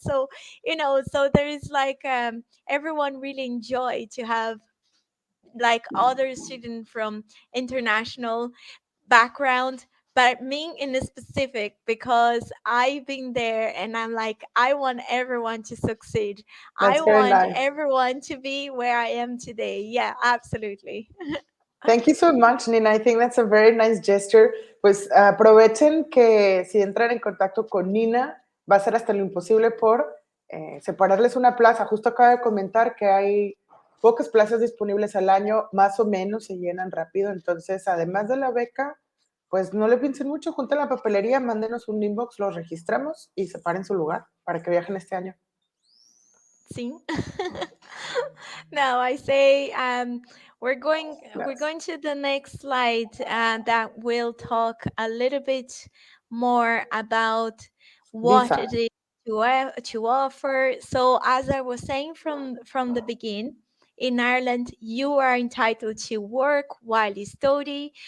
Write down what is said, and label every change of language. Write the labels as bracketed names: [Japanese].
[English] So, so there is like everyone really enjoy to have like other student from international background, but me in a specific, because I've been there and I'm like, I want everyone to succeed. I That's very want nice. everyone to be where I am today. Yeah, absolutely. Thank you so much, Nina. I think that's a very nice gesture. [Spanish] Pues aprovechen que si entran en contacto con Nina, va a ser hasta lo imposible por separarles una plaza. Justo acaba de comentar que hay pocas plazas disponibles al año, más o menos se llenan rápido. Entonces, además de la beca, pues no le piensen mucho, junten la papelería, mándenos un inbox, los registramos y separen su lugar para que viajen este año. [English] See? Now I say we're going to the next slide that will talk a little bit more about what Visa. it is to offer. So as I was saying from the beginning, in Ireland, you are entitled to work while you study.